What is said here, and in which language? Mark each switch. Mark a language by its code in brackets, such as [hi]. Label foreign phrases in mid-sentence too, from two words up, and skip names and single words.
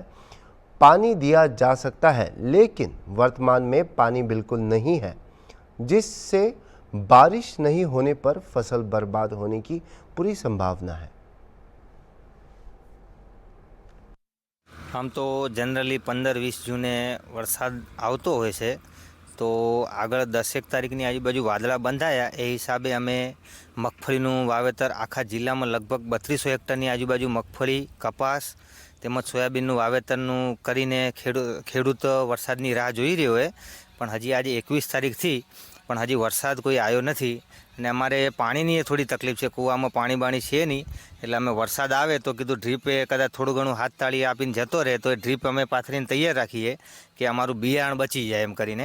[hi] पानी दिया जा सकता है लेकिन वर्तमान में पानी बिल्कुल नहीं है, जिससे बारिश नहीं होने पर फसल बर्बाद होने की पूरी संभावना है। [gu] આમ તો જનરલી 15-20 જૂને વરસાદ આવતો હોય છે, તો આગળ 10 તારીખની આજુબાજુ વાદળા બંધાયા એ હિસાબે અમે મગફળીનું વાવેતર આખા જિલ્લામાં લગભગ 3200 હેક્ટરની આજુબાજુ મગફળી, कपास તેમજ સોયાબીનનું વાવેતરનું કરીને ખેડૂત વરસાદની રાહ જોઈ રહ્યો છે। પણ હજી આજે 21 તારીખ થી પણ હજી વરસાદ કોઈ આવ્યો નથી અને અમારે પાણીની થોડી તકલીફ છે। કૂવામાં પાણી બાણી છે નહીં, એટલે અમે વરસાદ આવે તો કીધું ડ્રીપે કદાચ થોડું ઘણું હાથ તાળી આપીને જતો રહે તો એ ડ્રીપ અમે પાથરીને તૈયાર રાખીએ કે અમારું બિયારણ બચી જાય એમ કરીને।